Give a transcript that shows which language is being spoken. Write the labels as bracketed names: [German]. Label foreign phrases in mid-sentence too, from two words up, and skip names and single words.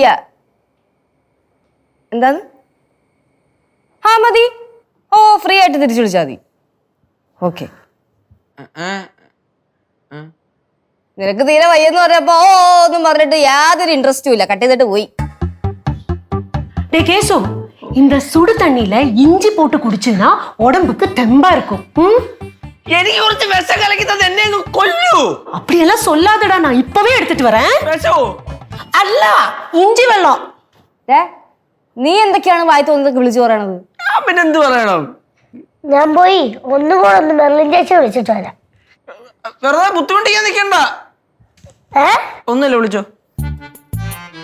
[Malayalam] എന്താന്ന്? മതി. ഓ ഫ്രീ ആയിട്ട് തിരിച്ചു വിളിച്ചാൽ മതി. ഓക്കെ. നിനക്ക് തീരെ വയ്യെന്ന് പറഞ്ഞപ്പോ ഓ ഒന്നും പറഞ്ഞിട്ട് യാതൊരു ഇൻട്രസ്റ്റും ഇല്ല, കട്ട് ചെയ്തിട്ട് പോയി. [Tamil] டேய் கேசு, இந்த சுடு தண்ணியில இஞ்சி போட்டு குடிச்சுனா உடம்புக்கு தெம்பா இருக்கும். [Malayalam] എനിക്ക് കുറച്ച് വിഷം കലക്കി തന്നെ എന്നെ അങ്ങ് കൊല്ലൂ. [Tamil] அப்படியெல்லாம் சொல்லாதடா, நான் இப்பவே எடுத்துட்டு வரேன். [Malayalam] വിഷമോ? അല്ല, ഇഞ്ചി വെള്ളം. നീ എന്തൊക്കെയാണ് വായി തോന്നുന്നതൊക്കെ വിളിച്ചു പറയണത്? ഞാൻ പിന്നെ എന്ത് പറയണം? ഞാൻ പോയി ഒന്നുകൂടെ ഒന്ന് മെർലിൻ ചേച്ചി വിളിച്ചിട്ട് വരാം. വെറുതെ ബുദ്ധിമുട്ടിക്കാൻ നിൽക്കണ്ട. ഒന്നുമില്ല, വിളിച്ചോ.